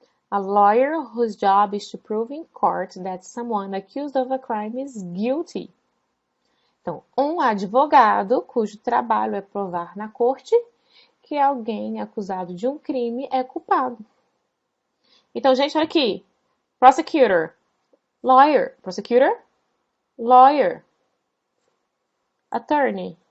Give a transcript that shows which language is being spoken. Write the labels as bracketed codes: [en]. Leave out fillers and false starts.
[en] A lawyer whose job is to prove in court that someone accused of a crime is guilty. [pt] Então, um advogado cujo trabalho é provar na corte que alguém acusado de um crime é culpado. Então, gente, olha aqui. [en] Prosecutor, lawyer, prosecutor, lawyer, attorney.